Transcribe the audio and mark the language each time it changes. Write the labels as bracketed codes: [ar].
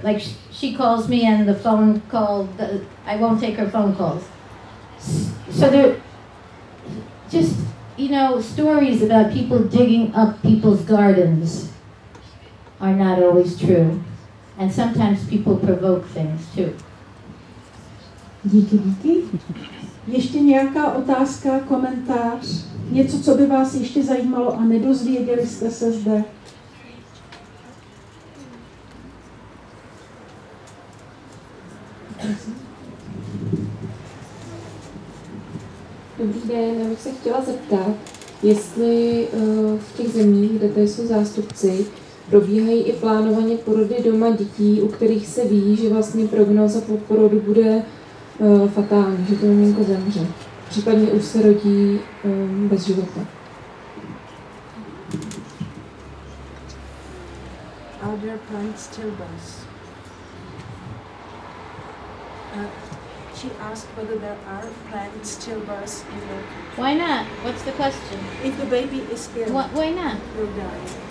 [en] Like, she calls me and the phone call, I won't take her phone calls. So there, just, you know, stories about people digging up people's gardens are not always true. And sometimes people provoke things too. [cs] Díky. Ještě nějaká otázka, komentář? Něco, co by vás ještě zajímalo a nedozvěděli jste se zde? Dobrý den, já bych se chtěla zeptat, jestli v těch zemích, kde tady jsou zástupci, probíhají i plánovaně porody doma dětí, u kterých se ví, že vlastně prognóza po porodu bude fatální, že to miminko zemře. Případně už se rodí bez života. [en] Are there planned stillbirths? She asked whether there are planned stillbirths in your country. Why not? What's the question? If the baby is ill, why not? Will die.